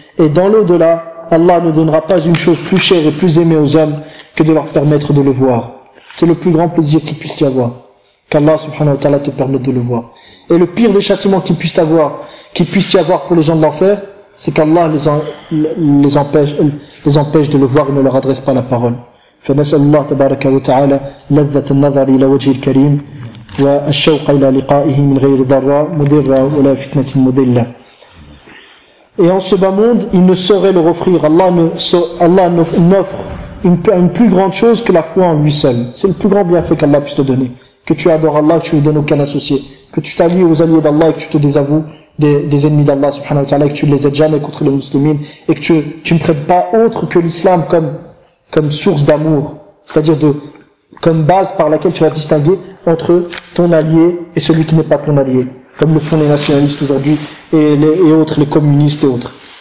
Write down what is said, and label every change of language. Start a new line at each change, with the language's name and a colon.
French: Et dans l'au-delà, Allah ne donnera pas une chose plus chère et plus aimée aux hommes que de leur permettre de le voir. C'est le plus grand plaisir qu'il puisse y avoir. Qu'Allah subhanahu wa ta'ala te permette de le voir. Et le pire des châtiments qu'il puisse y avoir pour les gens de l'enfer, c'est qu'Allah les empêche de le voir et ne leur adresse pas la parole.
Arabic: فنسأل الله تبارك وتعالى لذة النظر إلى وجه الكريم والشوق إلى لقائه من غير ضرر مضر ولا فتنة مضلة.
French: Et en ce bas monde, il ne saurait leur offrir. Allah n'offre une plus grande chose que la foi en lui seul. C'est le plus grand bienfait qu'Allah puisse te donner. Que tu adores Allah, que tu lui donnes aucun associé. Que tu t'allies aux alliés d'Allah et que tu te désavoues des ennemis d'Allah subhanahu wa ta'ala et que tu ne les aides jamais contre les musulmans et que tu ne prennes pas autre que l'islam comme source d'amour, c'est-à-dire comme base par laquelle tu vas distinguer entre ton allié et celui qui n'est pas ton allié, comme le font les nationalistes aujourd'hui et les communistes et autres.